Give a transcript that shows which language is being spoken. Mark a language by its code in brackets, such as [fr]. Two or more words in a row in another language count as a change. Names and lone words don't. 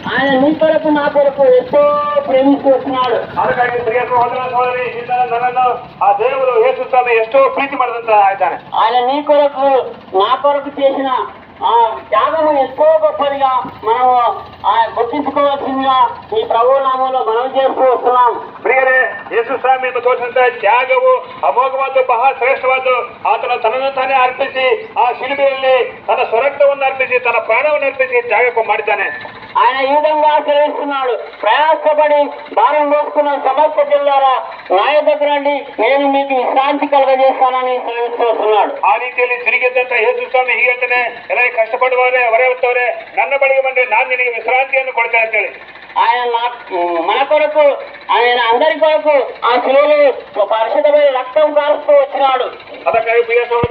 [te] ఆయన నీ కొరకు నా కొరకు ఎంతో ప్రేమిస్తూ వచ్చినాడు. [kn] ಅದಕ್ಕಾಗಿ ಪ್ರಿಯ ಸಹೋದರ ಸಹೋದರಿ ನಿನ್ನ ನನ್ನನ್ನು ಆ ದೇವರು ಯೇಸು ಸ್ವಾಮಿ ಎಷ್ಟೋ ಪ್ರೀತಿ ಮಾಡಿದಂತ ಆಯ್ತಾನೆ. [te] ఆయన నీ కొరకు నా కొరకు చేసిన ఆ త్యాగము ఎంతో గొప్పదిగా మనము గుర్తించుకోవాల్సిందిగా ఈ ప్రభు నామంలో మనం చేస్తూ వస్తున్నాం. [kn] ಪ್ರಿಯರೇ, ಯೇಸು ಸ್ವಾಮಿಯನ್ನು ತೋರಿಸಿದಂತ ತ್ಯಾಗವು ಅಮೋಘವಾದ್ದು, ಬಹಳ ಶ್ರೇಷ್ಠವಾದ್ದು. ಆತನ ತನ್ನನ್ನು ತಾನೇ ಅರ್ಪಿಸಿ ಆ ಶಿಲುಬೆಯಲ್ಲಿ ತನ್ನ ಸ್ವರಕ್ತವನ್ನು ಅರ್ಪಿಸಿ ತನ್ನ ಪ್ರಾಣವನ್ನು ಅರ್ಪಿಸಿ ತ್ಯಾಗಕ್ಕೂ ಮಾಡಿದ್ದಾನೆ. [te] ఆయన ఈ విధంగా ఆచరిస్తున్నాడు. ప్రయాసపడి భారం మోసుకున్న సమస్త జిల్లారా నా యొద్దకు రండి, నేను మీకు విశ్రాంతి కలుగజేస్తానని సెలవిస్తూ వస్తున్నాడు. [kn] ಆ ರೀತಿಯಲ್ಲಿ ತಿರುಗಿದ್ದಂತ ಯೇಸು ಸ್ವಾಮಿ ಹೀಗೆ ಹೇಳ್ತಾನೆ, ಎಲ್ಲ ಕಷ್ಟಪಡುವವರೇ ಹೊರೆ ಹೊತ್ತವರೇ ನನ್ನ ಬಳಿಗೆ ಬಂದ್ರೆ ನಾನು ನಿನಗೆ ವಿಶ್ರಾಂತಿಯನ್ನು ಕೊಡ್ತೇನೆ ಅಂತೇಳಿ. [te] ఆయన మన కొరకు, ఆయన అందరి కొరకు ఆ శిలువలో పరిశుద్ధమైన రక్తం కారుస్తూ వచ్చినాడు. [kn] ಅದಕ್ಕಾಗಿ ಪ್ರಿಯ ಸಹೋದರ